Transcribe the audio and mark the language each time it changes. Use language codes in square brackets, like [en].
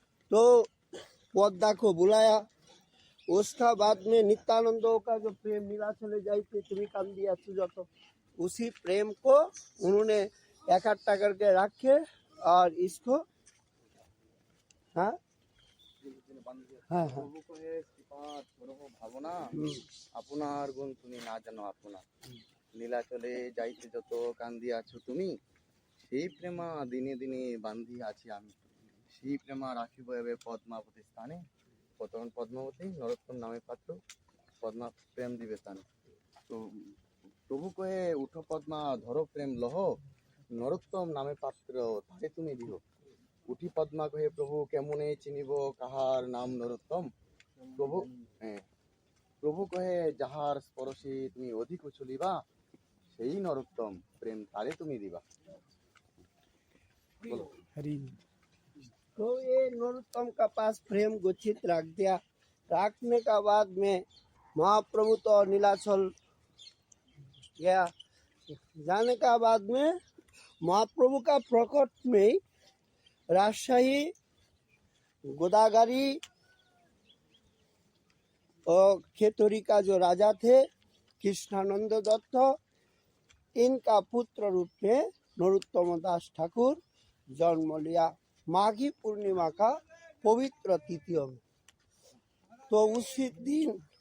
[hi] तो पद्मा को बुलाया। उसका बाद में नित्यानंदों का जो प्रेम मिला चले जाइए तुम्हें काम दिया तुझा, तो उसी प्रेम को उन्होंने इकट्ठा करके रखे और इसको हाँ हाँ हाँ [bn] ভাবনা আপনার গুণ তুমি না জানো আপনা, নীলাচলে যাইতে যত কান্দি আছো তুমি, সেই প্রেমা দিনে দিনে বান্ধি আছি আমি, সেই প্রেমা রাখিব এবে পদ্মাবতী স্থানে, তখন পদ্মাবতী নরোত্তম নামে পাত্র পদ্মা প্রেম দিবে স্থানে। তো প্রভু কহে উঠো পদ্মা ধরো প্রেম লহ, নরোত্তম নামে পাত্র তারে তুমি দিহ। উঠি পদ্মা কহে প্রভু কেমনে চিনিব কাহার নাম নরোত্তম, প্রভু প্রভু কহে যাহার স্পর্শে তুমি অধিক চলিবা, সেই নরোত্তম প্রেম তারে তুমি দিবা। [hi] तो ये नरोत्तम का पास प्रेम गुच्छित रख दिया। रखने का बाद में महाप्रभु तो नीलाचल गया। जाने का बाद में महाप्रभु का प्रकट में राजशाही गोदागारी और खेतोरी का जो राजा थे कृष्णानंद दत्त, इनका पुत्र रूप में नरोत्तम दास ठाकुर जन्म लिया माघी पूर्णिमा का पवित्र तिथियों में। तो उसी दिन